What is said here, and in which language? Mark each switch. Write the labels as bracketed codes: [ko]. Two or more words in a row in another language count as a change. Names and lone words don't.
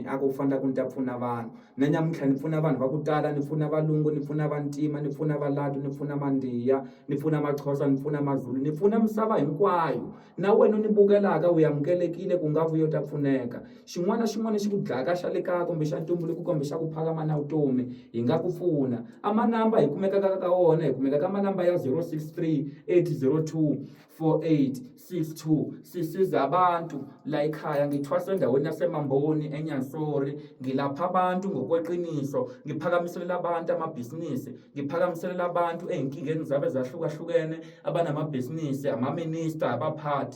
[ts] A ku fanele ku ni ta pfuna vanhu na nyamuntlha ni pfuna vanhu va ku tala, ni pfuna valungu, ni pfuna vantima, ni pfuna valatu, ni pfuna mandiya, ni pfuna maxhosa, ni pfuna mazulu, ni pfuna misava hinkwayo. Na wena ni bukelaka u amukelekile ku nga vuyo ta pfuneka. Xin'wana na xin'wana xi ku dlaka xa le kaya kumbe xa ntumbuluko kumbe xa ku phakama na vutomi hi nga ku pfuna. Amanamba hi kumekaka ka wona hi kumeka ka manamba ya 063 802 4862. [zu] Sisiza abantu la ekhaya. Ngithwasa endaweni yaseMamboni eNyansore, ngilapha abantu ngokweqiniso, ngiphakamiselela abantu amabhizinisi, ngiphakamiselela abantu ezinkingeni zabo ezahlukahlukene, abanamabhizinisi, ama-minister, abaphathi.